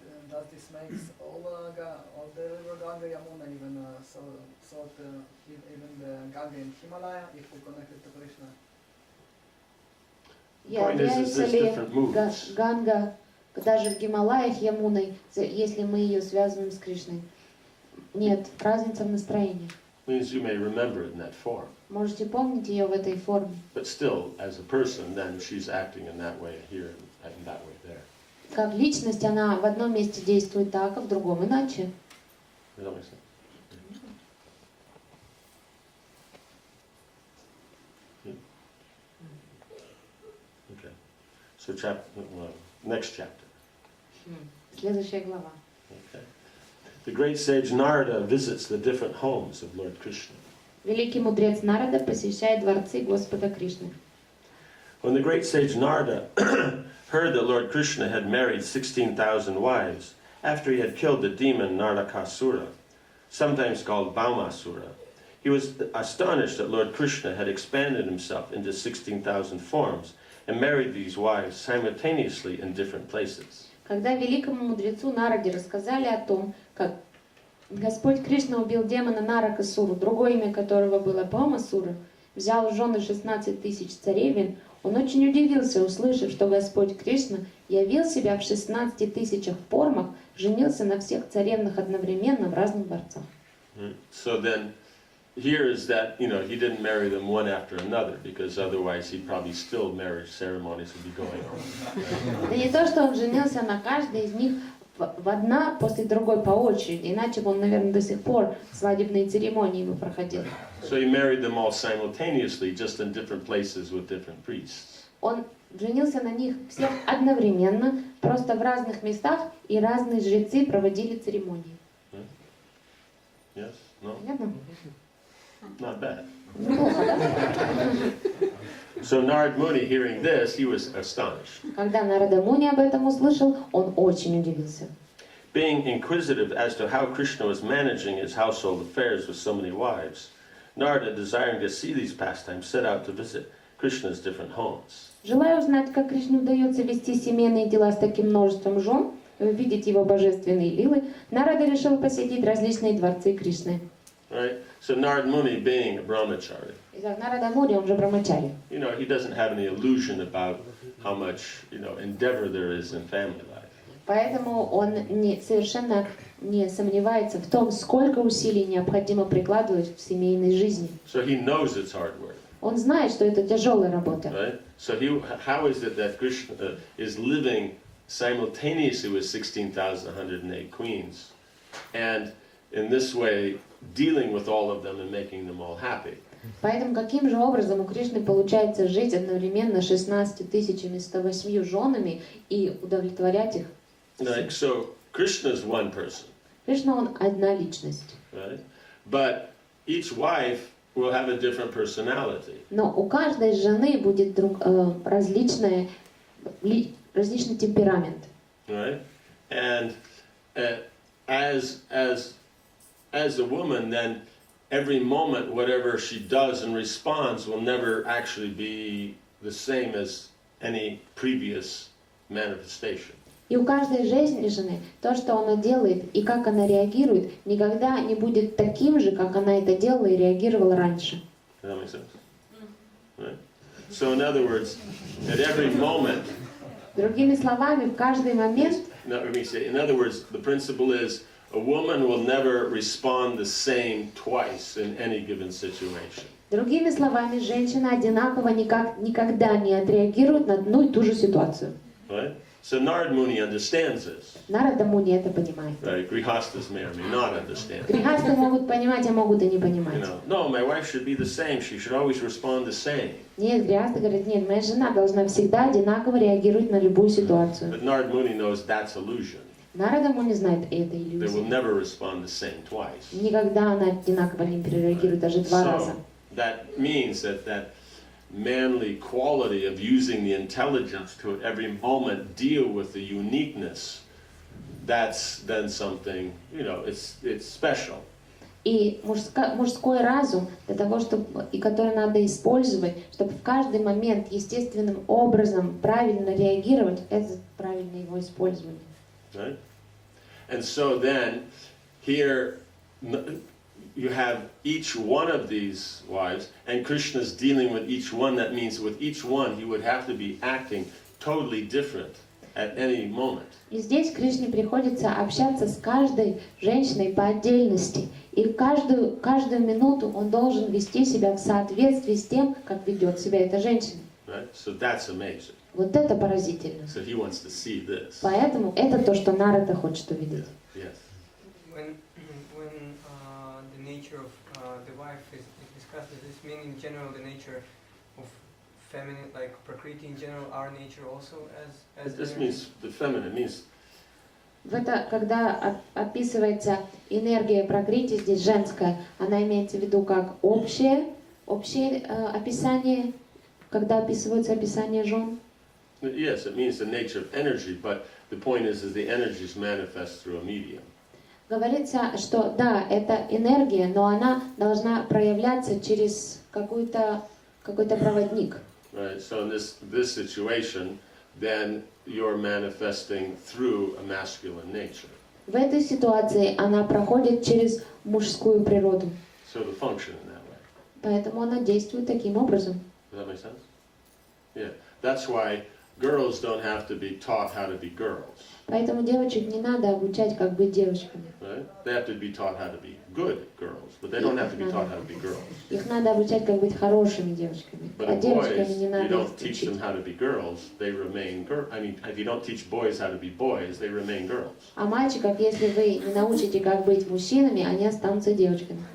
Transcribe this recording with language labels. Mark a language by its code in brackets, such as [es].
[en] Does this makes all the river Ganga, Yamuna, even even the Ganga in Himalaya, if we connect it to Krishna? Point is [ru] Является [en] there's [ru] ли [en] different moods. [ru] Ганга даже в Гималаях Ямуной, если мы ее связываем с Кришной? Нет, разница в настроении. [en] Means you may remember it in that form. [ru] Можете помнить ее в этой форме. [en] But still, as a person, then she's acting in that way here and in that way there. [ru] Как личность она в одном месте действует так, а в другом иначе. [en] Does that make sense? Okay. So next chapter. [ru] Следующая глава. [en] Okay. The great sage Narada visits the different homes of Lord Krishna. [ru] Великий мудрец Нарада посещает дворцы Господа Кришны. [en] When the great sage Narada heard that Lord Krishna had married 16,000 wives after he had killed the demon Narakasura, sometimes called Baumasura, he was astonished that Lord Krishna had expanded himself into 16,000 forms and married these wives simultaneously in different places. [ru] Когда великому мудрецу Нараде рассказали о том, как Господь Кришна убил демона Наракасуру, другое имя которого было Баумасура, взял в жены 16 тысяч царевин, Он очень удивился, услышав, что Господь Кришна явил себя в 16 тысячах формах, женился на всех царевнах одновременно в разных дворцах. [en] So then, here is that, he didn't marry them one after another, because otherwise he probably still marriage ceremonies would be going on. [ru] Это не то, что он женился на каждой из них в одна после другой по очереди, иначе бы он, наверное, до сих пор свадебные церемонии бы проходил. [en] So he married them all simultaneously, just in different places with different priests. [ru] Он женился на них всех одновременно, просто в разных местах, и разные жрецы проводили церемонии. [en] Yes? No? [ru] Понятно? [en] Not bad. [ru] Неплохо, да? [en] So Narad Muni, hearing this, he was astonished. [ru] Когда Нарада Муни об этом услышал, он очень удивился. [en] Being inquisitive as to how Krishna was managing his household affairs with so many wives, Narada, desiring to see these pastimes, set out to visit Krishna's different homes. [ru] Желая узнать, как Кришне удается вести семейные дела с таким множеством жен, и увидеть его божественные лилы, Нарада решил посетить различные дворцы Кришны. [en] Right? So Narad Muni, being a brahmachari, [ru] Итак, Нарада Муни, он же брамачари. [en] he doesn't have any illusion about how much, endeavor there is in family life. [ru] Поэтому он совершенно не сомневается в том, сколько усилий необходимо прикладывать в семейной жизни. [en] So he knows it's hard work. [ru] Он знает, что это тяжелая работа. [en] Right? So how is it that Krishna is living simultaneously with 16,108 queens, and in this way dealing with all of them and making them all happy? [ru] Поэтому каким же образом у Кришны получается жить одновременно 16 108 женами и удовлетворять их? [en] Right? So Krishna is one person, [ru] Кришна, он одна личность. [en] right? But each wife will have a different personality. [ru] Но у каждой жены будет различный темперамент. [en] Right? And as a woman, then every moment, whatever she does and responds will never actually be the same as any previous manifestation. [ru] И у каждой женщины то, что она делает и как она реагирует, никогда не будет таким же, как она это делала и реагировала раньше. [en] Does that make sense? Right? So in other words, at every moment, [ru] Другими словами, в каждый момент, [en] in other words, the principle is a woman will never respond the same twice in any given situation. [ru] другими словами, женщина одинаково никогда не отреагирует на одну и ту же ситуацию. [en] Right? So Narad Muni understands this. [ru] Нарада Муни это понимает. [en] Right? Grihastas may or may not understand. [ru] Грехасты могут понимать, а могут и не понимать. [en] No, my wife should be the same. She should always respond the same. [ru] Нет, грехасты говорят, нет, моя жена должна всегда одинаково реагировать на любую ситуацию. [en] But Narad Muni knows that's illusion. [ru] Нарада Муни знает, и это [en] They will [ru] иллюзия. [en] never respond the same тwice. [ru] Никогда она одинаково не перереагирует, даже два раза. [en] So that means that manly quality of using the intelligence to at every moment deal with the uniqueness, that's then something, it's special. [ru] И мужской разум, для того, чтобы, и который надо использовать, чтобы в каждый момент естественным образом правильно реагировать, это правильное его использование. [en] Right? And so then, here you have each one of these wives, and Krishna's dealing with each one. That means with each one, he would have to be acting totally different at any moment. [ru] И здесь Кришне приходится общаться с каждой женщиной по отдельности. И каждую минуту он должен вести себя в соответствии с тем, как ведет себя эта женщина. [en] Right? So that's amazing. [ru] Вот это поразительно. [en] So he wants to see this. [ru] Поэтому это то, что Нарада хочет увидеть. [en] Yes. When the nature of the wife is discussed, does this mean in general the nature of feminine, like Prakriti in general, our nature also as This means the feminine means [ru] Это, когда описывается энергия Пракрити, здесь женская, она имеется в виду как общее описание, когда описываются описания жен. [en] yes, it means the nature of energy, but the point is the energy is manifest through a medium. [ru] Говорится, что да, это энергия, но она должна проявляться через какой-то проводник. [en] Right. So in this situation, then you're manifesting through a masculine nature. [ru] В этой ситуации она проходит через мужскую природу. [en] So to function in that way. [ru] Поэтому она действует таким образом. [en] Does that make sense? Yeah, that's why girls don't have to be taught how to be girls. [ru] Поэтому девочек не надо обучать, как быть девочками. [en] Right? They have to be taught how to be good girls, but they don't have to be taught how to be girls. [ru] Их надо обучать, как быть хорошими девочками. [en] But [ru] А [en] in [ru] девочками [en] boys, [ru] не [en] you [ru] надо [en] don't [ru] их [en] teach [ru] учить. [en] them how to be girls, they remain girls. I mean, if you don't teach boys how to be boys, they remain girls. [ru] А мальчиков, если вы не научите, как быть мужчинами, они останутся девочками.